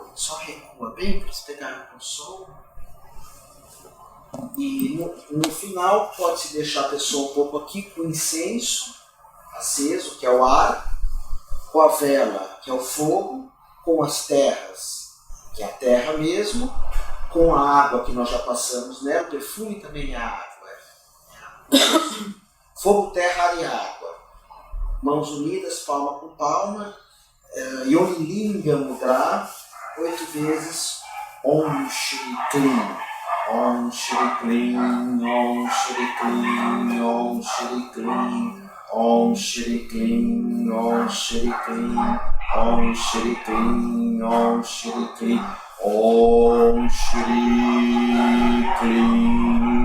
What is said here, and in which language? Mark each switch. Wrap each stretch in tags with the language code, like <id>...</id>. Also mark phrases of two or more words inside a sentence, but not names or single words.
<pt>Só recua bem para eles pegarem o som. E no final pode-se deixar a pessoa um pouco aqui com o incenso aceso, que é o ar, com a vela, que é o fogo, com as terras, que é a terra mesmo, com a água que nós já passamos nela, o perfume também é água. Fogo, terra, ar e água. Mãos unidas, palma com palma. Yonilinga Mudra, 8 vezes.</pt> <sa>Om Shri Klim. Om Shri Klim, Om Shri Klim, Om Shri Klim, Om Shri Klim, Om Shri Klim, Om Shri Klim, Om Shri Klim, Om Shri Klim.</sa>